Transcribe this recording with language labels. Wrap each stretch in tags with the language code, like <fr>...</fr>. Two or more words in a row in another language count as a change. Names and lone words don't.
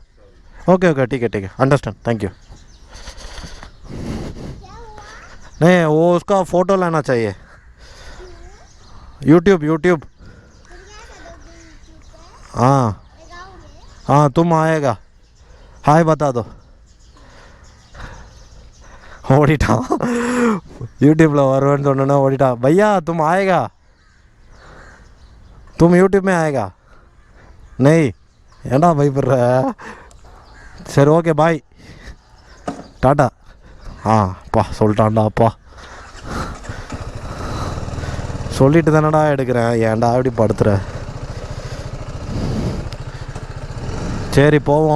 <hi>ओके ठीक है अंडरस्टैंड,</hi> <en>thank you.</en> <hi>नहीं वो उसका फ़ोटो लाना चाहिए। यूट्यूब हाँ तुम आएगा, हाय बता दो।</hi> <ta>ஓடிட்டான், யூடியூப்பில் வருவேன்னு சொன்னோன்னா ஓடிட்டான்.</ta> <hi>भैया तुम आएगा, तुम यूट्यूब में आएगा? नहीं,</hi> <ta>ஏண்டா பயப்படுற? சரி</ta> <en>okay bye,</en> <ta>டாட்டா. அப்பா சொல்லிட்டான்டா, அப்பா சொல்லிட்டு தானடா எடுக்கிறேன், ஏன்டா அப்படி படுத்துற? சரி போவோம்.</ta>